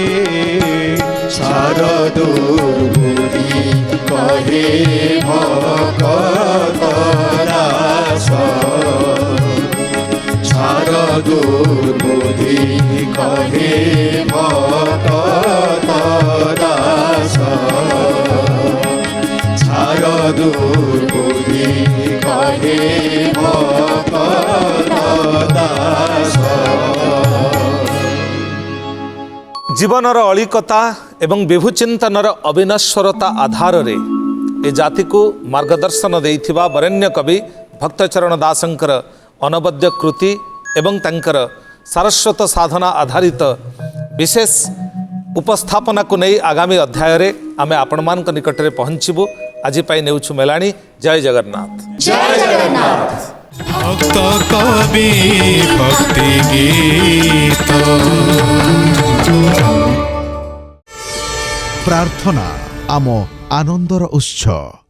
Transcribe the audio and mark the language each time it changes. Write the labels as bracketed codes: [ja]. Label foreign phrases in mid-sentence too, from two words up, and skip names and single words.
[or] ଛାଡ଼ ଦୁର୍ବୁଦ୍ଧି କହେ ଭକତ ଦାସ ଛାଡ଼ ଦୁର୍ବୁଦ୍ଧି କହେ ଭକତ ଦାସ ଛାଡ଼ ଦୁର୍ବୁଦ୍ଧି କହେ ଭକତ ଦାସ ଜୀବନର ଅଳିକତା ଏବଂ ବିଭୁଚିନ୍ତନର ଅବିନଶ୍ୱରତା ଆଧାରରେ ଏ ଜାତିକୁ ମାର୍ଗଦର୍ଶନ ଦେଇଥିବା ବରେଣ୍ୟ କବି ଭକ୍ତଚରଣ ଦାସଙ୍କର ଅନବଦ୍ୟ କୃତି ଏବଂ ତାଙ୍କର ସାରସ୍ୱତ ସାଧନା ଆଧାରିତ ବିଶେଷ ଉପସ୍ଥାପନାକୁ ନେଇ ଆଗାମୀ ଅଧ୍ୟାୟରେ ଆମେ ଆପଣମାନଙ୍କ ନିକଟରେ ପହଞ୍ଚିବୁ। ଆଜି ପାଇଁ ନେଉଛୁ ମେଲାଣି। ଜୟ ଜଗନ୍ନାଥ। ଭକ୍ତ କବି ଭକ୍ତି ଗୀତ ପ୍ରାର୍ଥନା ଆମ ଆନନ୍ଦର ଉତ୍ସ।